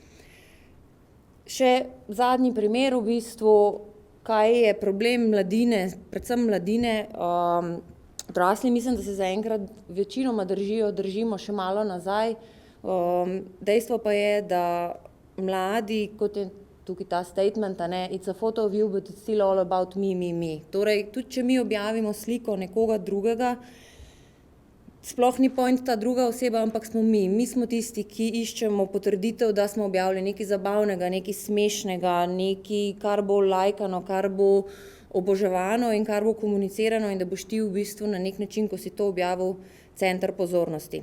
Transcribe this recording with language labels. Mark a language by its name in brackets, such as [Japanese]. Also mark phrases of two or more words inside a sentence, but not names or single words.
[Slovenian] Še zadnji primer v bistvu, kaj je problem mladine, predvsem mladine. Odrasli mislim, da se zaenkrat večinoma držimo še malo nazaj. Dejstvo pa je, da mladi, kot je tukaj ta [English] statement, it's a photo of you, but it's still all about me. [Slovenian] Torej, tudi če mi objavimo sliko nekoga drugega, sploh ni point ta druga oseba, ampak smo mi. Mi smo tisti, ki iščemo potrditev, da smo objavili nekaj zabavnega, nekaj smešnega, nekaj, kar bo lajkano, kar bo oboževano in kar bo komunicirano in da boš ti v bistvu na nek način, ko si to objavil, center pozornosti.